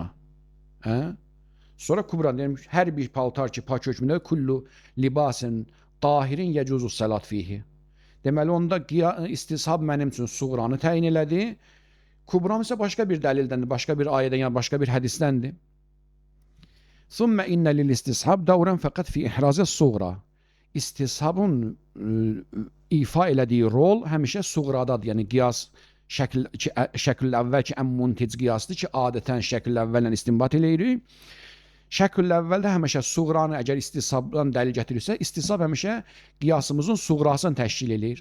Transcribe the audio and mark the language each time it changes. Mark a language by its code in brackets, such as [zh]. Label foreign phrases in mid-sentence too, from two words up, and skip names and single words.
[az] Sonra kubran deyirəm, hər bir paltar ki, pak hökmündə [ar] كل لباس طاهر يجوز الصلاة فيه. [az] Deməli, onda istishab mənim üçün suğranı təyin elədi. Kubram isə başqa bir dəlildəndir, başqa bir ayədən, yəni başqa bir hədisdəndir. [ar] ثم إن للاستصحاب دورا فقط في إحراز الصغرى. [az] İstishabın ifa elədiyi rol həmişə suğradadır. Yəni qiyas şəkil əvvəlki ən muntic qiyasdır ki, adətən şəkil əvvəllə istinbat eləyirik. Şəkil əvvəldə həmişə suğranı, əgər istisabdan dəlil gətirirsə, istishab həmişə qiyasımızın suğrasını təşkil eləyir.